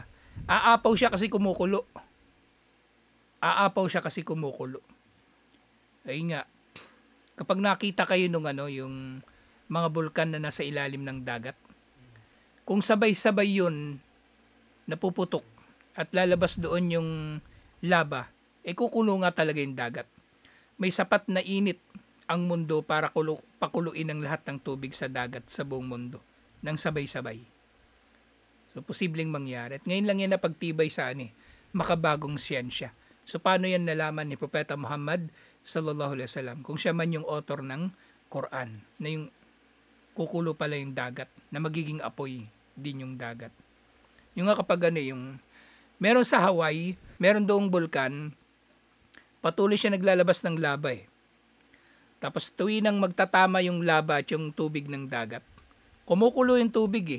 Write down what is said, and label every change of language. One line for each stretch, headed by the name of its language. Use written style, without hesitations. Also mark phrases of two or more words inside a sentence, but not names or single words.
Filipino: Aapaw siya kasi kumukulo. Ay nga, kapag nakita kayo nung yung mga bulkan na nasa ilalim ng dagat, kung sabay-sabay yun, napuputok at lalabas doon yung lava, kukulo nga talaga yung dagat. May sapat na init ang mundo para pakuluin ang lahat ng tubig sa dagat sa buong mundo ng sabay-sabay. So, posibleng mangyari. At ngayon lang yan napagtibay sa makabagong siyensya. So, paano yan nalaman ni Propeta Muhammad
Arabic: صلى الله عليه وسلم?
Filipino: Kung siya man yung author ng Quran, na yung kukulo pala yung dagat, na magiging apoy din yung dagat. Yung nga kapag yung meron sa Hawaii, meron doong bulkan, patuloy siya naglalabas ng lava eh. Tapos tuwing nang magtatama yung lava at yung tubig ng dagat, kumukulo yung tubig eh.